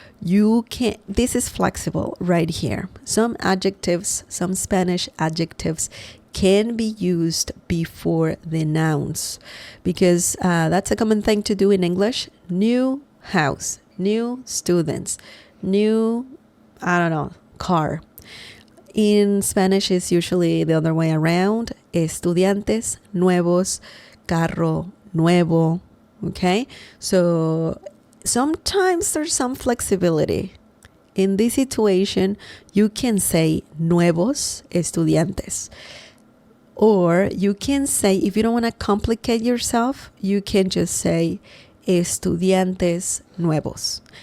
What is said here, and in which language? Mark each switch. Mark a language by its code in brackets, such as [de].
[en] This is flexible right here. Some adjectives, some Spanish adjectives can be used before the nouns because that's a common thing to do in English. New house. new students, new, I don't know, car. In Spanish, it's usually the other way around. [es] Estudiantes nuevos, carro nuevo. [en] Okay? So sometimes there's some flexibility. In this situation, you can say [es] nuevos estudiantes. [en] Or you can say, if you don't want to complicate yourself, you can just say [es] estudiantes nuevos.